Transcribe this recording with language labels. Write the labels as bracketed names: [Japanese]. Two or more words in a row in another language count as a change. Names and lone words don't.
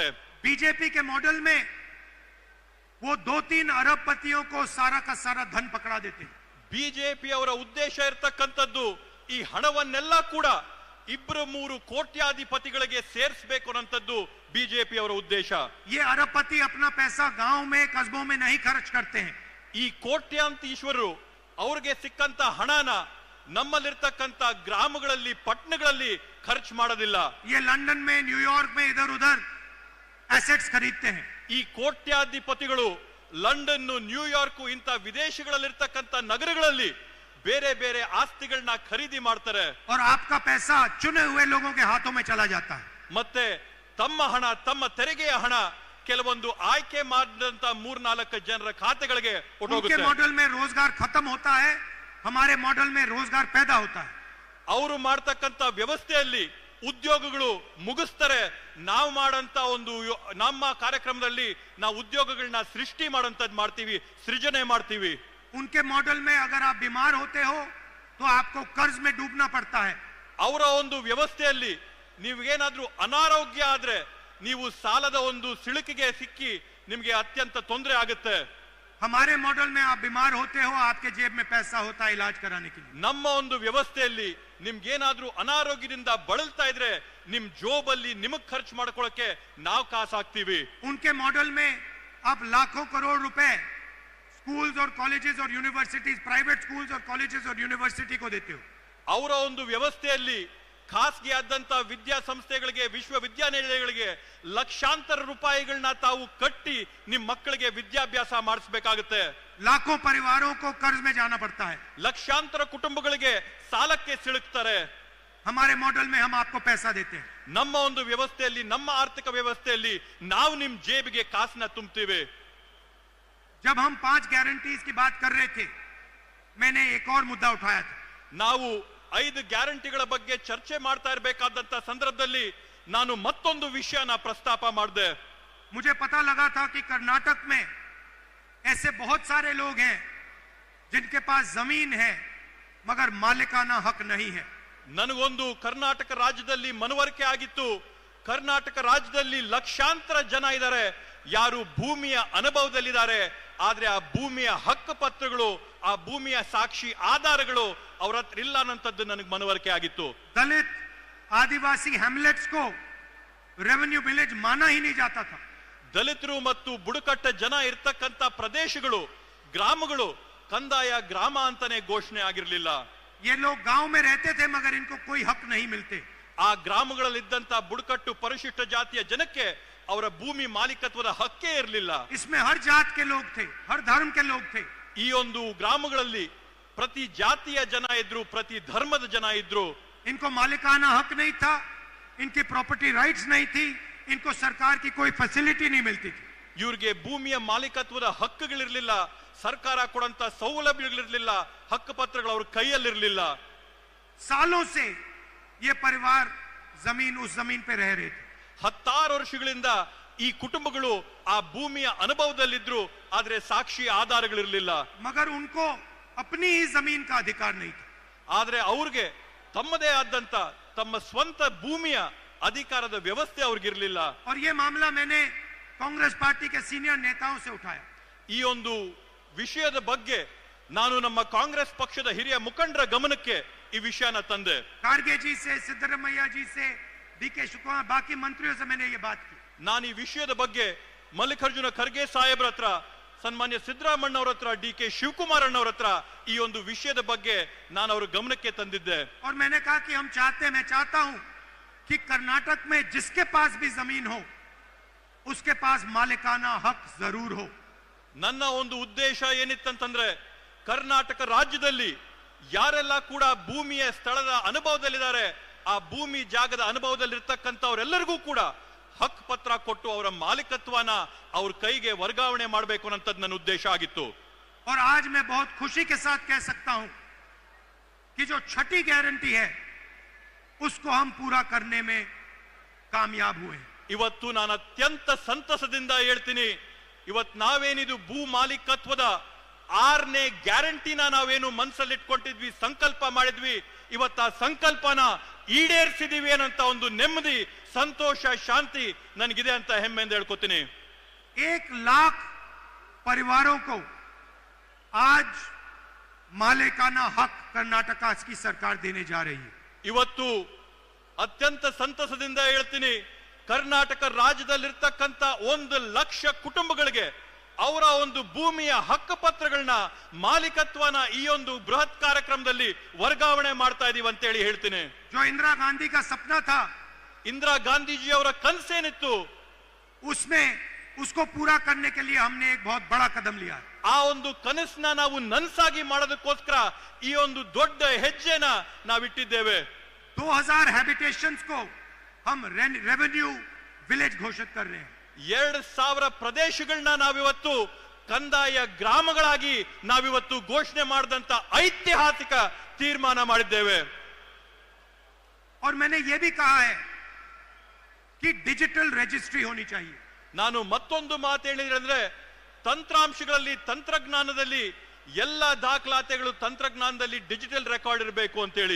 [Hindi] बीजेपी के मॉडल में वो 2-3 अरबपतियों को सारा का सारा धन पकड़ा देते. [Kannada] ಬಿಜೆಪಿ ಅವರ ಉದ್ದೇಶ ಇರತಕ್ಕಂಥದ್ದು ಈ ಹಣವನ್ನೆಲ್ಲ ಕೂಡ 2-3 ಕೋಟ್ಯಾಧಿಪತಿಗಳಿಗೆ ಸೇರಿಸಬೇಕು ಅನ್ನೋಂಥದ್ದು ಬಿಜೆಪಿ ಅವರ ಉದ್ದೇಶ. [Hindi] ये अरबपति अपना पैसा गांव में, कस्बों में नहीं खर्च करते हैं. [Kannada] ಈ ಕೋಟ್ಯಾಂತೀಶ್ವರರು ಅವ್ರಿಗೆ ಸಿಕ್ಕಂತ ಹಣನ ನಮ್ಮಲ್ಲಿರ್ತಕ್ಕಂಥ ಗ್ರಾಮಗಳಲ್ಲಿ, ಪಟ್ಟಣಗಳಲ್ಲಿ ಖರ್ಚು ಮಾಡೋದಿಲ್ಲ. [Hindi] ये लंदन में, न्यूयॉर्क में इधर उधर एसेट्स खरीदते हैं. [Kannada] ಈ ಕೋಟ್ಯಾಧಿಪತಿಗಳು ಲಂಡನ್, ನ್ಯೂಯಾರ್ಕ್ ಇಂಥ ವಿದೇಶಗಳಲ್ಲಿರ್ತಕ್ಕಂಥ ನಗರಗಳಲ್ಲಿ ಬೇರೆ ಬೇರೆ ಆಸ್ತಿಗಳನ್ನ ಖರೀದಿ ಮಾಡ್ತಾರೆ. [Hindi] और आपका पैसा चुने हुए लोगों के हाथों में चला जाता है. [Kannada] ಮತ್ತೆ ತಮ್ಮ ಹಣ, ತಮ್ಮ ತೆರಿಗೆಯ ಹಣ ಕೆಲವೊಂದು ಆಯ್ಕೆ ಮಾಡಿದಂತ 3-4 ಜನರ ಖಾತೆಗಳಿಗೆ [Hindi] उनके मॉडल में रोजगार खत्म होता है, हमारे मॉडल में रोजगार पैदा होता है. [Kannada] ಅವರು ಮಾಡ್ತಕ್ಕಂಥ ವ್ಯವಸ್ಥೆಯಲ್ಲಿ ಉದ್ಯೋಗಗಳು ಮುಗಿಸ್ತಾರೆ. ನಾವು ಮಾಡಂತ ಒಂದು ನಮ್ಮ ಕಾರ್ಯಕ್ರಮದಲ್ಲಿ ನಾವು ಉದ್ಯೋಗಗಳನ್ನ ಸೃಷ್ಟಿ ಮಾಡೋಂಥದ್ದು ಮಾಡ್ತೀವಿ, ಸೃಜನೆ ಮಾಡ್ತೀವಿ. [Hindi] उनके मॉडल में अगर आप बीमार होते हो तो आपको कर्ज में डूबना पड़ता है. [Kannada] ಅವರ ಒಂದು ವ್ಯವಸ್ಥೆಯಲ್ಲಿ ನೀವೇನಾದ್ರೂ ಅನಾರೋಗ್ಯ ಆದ್ರೆ ನೀವು ಸಾಲದ ಒಂದು ಸಿಳುಕಿಗೆ ಸಿಕ್ಕಿ ನಿಮಗೆ ಅತ್ಯಂತ ತೊಂದರೆ ಆಗುತ್ತೆ. [Hindi] हमारे मॉडल में आप बीमार होते हो, आपके जेब में पैसा होता है इलाज कराने के लिए. [Kannada] ನಮ್ಮ ಒಂದು ವ್ಯವಸ್ಥೆಯಲ್ಲಿ ನಿಮ್ಗೇನಾದ್ರೂ ಅನಾರೋಗ್ಯದಿಂದ ಬಳಲ್ತಾ ಇದ್ರೆ ನಿಮ್ ಜೋಬಲ್ಲಿ ನಿಮಗ್ ಖರ್ಚು ಮಾಡ್ಕೊಳ್ಳೋಕೆ ನಾವು ಕಾಸು ಹಾಕ್ತೀವಿ. [Hindi] उनके मॉडल में आप लाखों करोड़ रुपए स्कूल्स और कॉलेजेस और यूनिवर्सिटीज, [English] private schools [Hindi] और कॉलेजेस और यूनिवर्सिटी को देते हो। [Kannada] ಅವರ ಒಂದು ವ್ಯವಸ್ಥೆಯಲ್ಲಿ ಖಾಸಗಿ ಆದಂತ ವಿದ್ಯಾಸಂಸ್ಥೆಗಳಿಗೆ, ವಿಶ್ವವಿದ್ಯಾನಿಲಯಗಳಿಗೆ ಲಕ್ಷಾಂತರ ರೂಪಾಯಿಗಳನ್ನ ತಾವು ಕಟ್ಟಿ ನಿಮ್ಮ ಮಕ್ಕಳಿಗೆ ವಿದ್ಯಾಭ್ಯಾಸ ಮಾಡಿಸಬೇಕಾಗುತ್ತೆ। [Hindi] लाखों परिवारों को कर्ज में जाना पड़ता है। [Kannada] ಲಕ್ಷಾಂತರ ಕುಟುಂಬಗಳಿಗೆ ಸಾಲಕ್ಕೆ ಸಿಲುಕ್ತಾರೆ। [Hindi] हमारे मॉडल में हम आपको पैसा देते हैं। [Kannada] ನಮ್ಮ ಒಂದು ವ್ಯವಸ್ಥೆಯಲ್ಲಿ, ನಮ್ಮ ಆರ್ಥಿಕ ವ್ಯವಸ್ಥೆಯಲ್ಲಿ ನಾವು ನಿಮ್ ಜೇಬಿಗೆ ಕಾಸನ್ನ ತುಂಬುತ್ತೀವಿ। [Hindi] जब हम 5 गारंटीज की बात कर रहे थे, मैंने एक और मुद्दा उठाया था। [Kannada] ನಾವು 5 ಗ್ಯಾರಂಟಿಗಳ ಬಗ್ಗೆ ಚರ್ಚೆ ಮಾಡ್ತಾ ಇರಬೇಕಾದಂತ ಸಂದರ್ಭದಲ್ಲಿ ನಾನು ಮತ್ತೊಂದು ವಿಷಯನ ಪ್ರಸ್ತಾಪ ಮಾಡಿದೆ। [Hindi] मुझे पता लगा था कि कर्नाटक में ऐसे बहुत सारे लोग हैं जिनके पास जमीन है मगर मालिकाना हक नहीं है। [Kannada] ನನಗೊಂದು ಕರ್ನಾಟಕ ರಾಜ್ಯದಲ್ಲಿ ಮನವರಿಕೆ ಆಗಿತ್ತು, ಕರ್ನಾಟಕ ರಾಜ್ಯದಲ್ಲಿ ಲಕ್ಷಾಂತರ ಜನ ಇದ್ದಾರೆ ಯಾರು ಭೂಮಿಯ ಅನುಭವದಲ್ಲಿದ್ದಾರೆ, ಆದ್ರೆ ಆ ಭೂಮಿಯ ಹಕ್ಕು ಪತ್ರಗಳು, ಆ ಭೂಮಿಯ ಸಾಕ್ಷಿ ಆಧಾರಗಳು ಅವರ ಹತ್ರ ಇಲ್ಲ ಅನ್ನೋಂಥದ್ದು ನನಗೆ ಮನವರಿಕೆ ಆಗಿತ್ತು। [Hindi] दलित आदिवासी हैमलेट्स को [English] revenue village [Hindi] माना ही नहीं जाता था। [Kannada] ದಲಿತರು ಮತ್ತು ಬುಡಕಟ್ಟ ಜನ ಇರ್ತಕ್ಕಂಥ ಪ್ರದೇಶಗಳು, ಗ್ರಾಮಗಳು ಕಂದಾಯ ಗ್ರಾಮ ಅಂತಾನೆ ಘೋಷಣೆ ಆಗಿರಲಿಲ್ಲ। [Hindi] ये लोग गांव में रहते थे मगर इनको कोई हक नहीं मिलते। [Kannada] ಆ ಗ್ರಾಮಗಳಲ್ಲಿದ್ದಂತ ಬುಡಕಟ್ಟು ಪರಿಶಿಷ್ಟ ಜಾತಿಯ ಜನಕ್ಕೆ ಅವರ ಭೂಮಿ ಮಾಲೀಕತ್ವದ ಹಕ್ಕೇ ಇರಲಿಲ್ಲ। [Hindi] इसमें हर जात के लोग थे, हर धर्म के लोग थे। [Kannada] ಈ ಒಂದು ಗ್ರಾಮಗಳಲ್ಲಿ ಪ್ರತಿ ಜಾತಿಯ ಜನ ಇದ್ರು, ಪ್ರತಿ ಧರ್ಮದ ಜನ ಇದ್ರು। [Hindi] इनको मालिकाना हक नहीं था, इनकी [English] property rights [Hindi] नहीं थी, इनको सरकार की कोई फैसिलिटी नहीं मिलती थी। [Kannada] ಇವ್ರಿಗೆ ಭೂಮಿಯ ಮಾಲೀಕತ್ವದ ಹಕ್ಕುಗಳಿರಲಿಲ್ಲ, ಸರ್ಕಾರ ಕೊಡಂತ ಸೌಲಭ್ಯಗಳಿರಲಿಲ್ಲ, ಹಕ್ಕು ಪತ್ರಗಳು ಅವ್ರ ಕೈಯಲ್ಲಿರಲಿಲ್ಲ। [Hindi] सालों से ये परिवार जमीन उस जमीन पे रह रहे थे। [Kannada] 10 ವರ್ಷಗಳಿಂದ ಈ ಕುಟುಂಬಗಳು ಆ ಭೂಮಿಯ ಅನುಭವದಲ್ಲಿದ್ರು, ಆದ್ರೆ ಸಾಕ್ಷಿ ಆಧಾರಗಳಿರಲಿಲ್ಲ। [Hindi] मगर उनको अपनी ही जमीन का अधिकार नहीं था। [Kannada] ಆದ್ರೆ ಅವ್ರಿಗೆ ತಮ್ಮದೇ ಆದಂತ ತಮ್ಮ ಸ್ವಂತ ಭೂಮಿಯ ಅಧಿಕಾರದ ವ್ಯವಸ್ಥೆ ಅವ್ರಿಗಿರ್ಲಿಲ್ಲ। [Hindi] और ये मामला मैंने कांग्रेस पार्टी के सीनियर नेताओं से उठाया। [Kannada] ಈ ಒಂದು ವಿಷಯದ ಬಗ್ಗೆ ನಾನು ನಮ್ಮ ಕಾಂಗ್ರೆಸ್ ಪಕ್ಷದ ಹಿರಿಯ ಮುಖಂಡರ ಗಮನಕ್ಕೆ ಈ ವಿಷಯನ ತಂದೆ। [Hindi] खारगे जी से, सिद्धरामैया जी से, डीके शिवकुमार, बाकी मंत्रियों से मैंने ये बात की। [Kannada] ನಾನು ಈ ವಿಷಯದ ಬಗ್ಗೆ ಮಲ್ಲಿಕಾರ್ಜುನ ಖರ್ಗೆ ಸಾಹೇಬ್ರ ಹತ್ರ, ಸನ್ಮಾನ್ಯ ಸಿದ್ದರಾಮಣ್ಣವ್ರ ಹತ್ರ, ಡಿ.ಕೆ. ಶಿವಕುಮಾರ್ ಅಣ್ಣವ್ರ ಹತ್ರ ಈ ಒಂದು ವಿಷಯದ ಬಗ್ಗೆ ನಾನು ಅವ್ರ ಗಮನಕ್ಕೆ ತಂದಿದ್ದೆ। [Hindi] और मैंने कहा कि मैं चाहता हूं कि कर्नाटक में जिसके पास भी जमीन हो उसके पास मालिकाना हक जरूर हो। [Kannada] ನನ್ನ ಒಂದು ಉದ್ದೇಶ ಏನಿತ್ತಂತಂದ್ರೆ, ಕರ್ನಾಟಕ ರಾಜ್ಯದಲ್ಲಿ ಯಾರೆಲ್ಲ ಕೂಡ ಭೂಮಿಯ ಸ್ಥಳದ ಅನುಭವದಲ್ಲಿದ್ದಾರೆ, ಆ ಭೂಮಿ ಜಾಗದ ಅನುಭವದಲ್ಲಿರ್ತಕ್ಕಂಥವರೆಲ್ಲರಿಗೂ ಕೂಡ ಹಕ್ ಪತ್ರ ಕೊಟ್ಟು ಅವರ ಮಾಲೀಕತ್ವನ ಅವ್ರ ಕೈಗೆ ವರ್ಗಾವಣೆ ಮಾಡಬೇಕು ಅನ್ನೋದು ನನ್ನ ಉದ್ದೇಶ ಆಗಿತ್ತು। [Hindi] और आज मैं बहुत खुशी के साथ कह सकता हूं कि जो छठी गारंटी है उसको हम पूरा करने में कामयाब हुए। [Kannada] ಇವತ್ತು ನಾನು ಅತ್ಯಂತ ಸಂತಸದಿಂದ ಹೇಳ್ತೀನಿ, ಇವತ್ತು ನಾವೇನಿದು ಭೂ ಮಾಲೀಕತ್ವದ 6ನೇ ಗ್ಯಾರಂಟಿನ ನಾವೇನು ಮನಸ್ಸಲ್ಲಿಟ್ಕೊಂಡಿದ್ವಿ, ಸಂಕಲ್ಪ ಮಾಡಿದ್ವಿ, ಇವತ್ತು ಆ ಸಂಕಲ್ಪನ ಈಡೇರಿಸಿದೀವಿ ಅನ್ನಂತ ಒಂದು ನೆಮ್ಮದಿ, ಸಂತೋಷ, ಶಾಂತಿ ನನಗಿದೆ ಅಂತ ಹೆಮ್ಮೆಯಿಂದ ಹೇಳ್ಕೊತೀನಿ। [Hindi] 1 लाख परिवारों को आज मालिकाना हक कर्नाटक की सरकार देने जा रही है। [Kannada] ಇವತ್ತು ಅತ್ಯಂತ ಸಂತಸದಿಂದ ಹೇಳ್ತೀನಿ, ಕರ್ನಾಟಕ ರಾಜ್ಯದಲ್ಲಿರ್ತಕ್ಕಂಥ 1 ಲಕ್ಷ ಕುಟುಂಬಗಳಿಗೆ ಅವರ ಒಂದು ಭೂಮಿಯ ಹಕ್ಕು ಪತ್ರಗಳನ್ನ, ಮಾಲೀಕತ್ವನ ಈ ಒಂದು ಬೃಹತ್ ಕಾರ್ಯಕ್ರಮದಲ್ಲಿ ವರ್ಗಾವಣೆ ಮಾಡ್ತಾ ಇದೀವಿ ಅಂತ ಹೇಳಿ ಹೇಳ್ತೀನಿ। [Hindi] जो इंदिरा गांधी का सपना था, [Kannada] ಇಂದಿರಾ ಗಾಂಧೀಜಿ ಅವರ ಕನಸೇನಿತ್ತು, [Hindi] उसमें उसको पूरा करने के लिए हमने एक बहुत बड़ा कदम लिया है। [Kannada] ಆ ಒಂದು ಕನಸನ್ನ ನಾವು ನನಸಾಗಿ ಮಾಡೋದಕ್ಕೋಸ್ಕರ ಈ ಒಂದು ದೊಡ್ಡ ಹೆಜ್ಜೆನ ನಾವಿಟ್ಟಿದ್ದೇವೆ। [Hindi] 2000 हैबिटेशंस को हम [English] revenue village [Hindi] घोषित कर रहे हैं। [Kannada] 2000 ಪ್ರದೇಶಗಳನ್ನ ನಾವಿವತ್ತು ಕಂದಾಯ ಗ್ರಾಮಗಳಾಗಿ ನಾವಿವತ್ತು ಘೋಷಣೆ ಮಾಡಿದಂತ ಐತಿಹಾಸಿಕ ತೀರ್ಮಾನ ಮಾಡಿದ್ದೇವೆ। [Hindi] और मैंने ये भी कहा है कि [English] digital registry [Hindi] होनी चाहिए। [Kannada] ನಾನು ಮತ್ತೊಂದು ಮಾತು ಹೇಳಿದ್ರೆ ಅಂದ್ರೆ, ತಂತ್ರಾಂಶಗಳಲ್ಲಿ, ತಂತ್ರಜ್ಞಾನದಲ್ಲಿ ಎಲ್ಲ ದಾಖಲಾತಿಗಳು ತಂತ್ರಜ್ಞಾನದಲ್ಲಿ [English] digital record [Kannada] ಇರಬೇಕು ಅಂತ ಹೇಳಿ।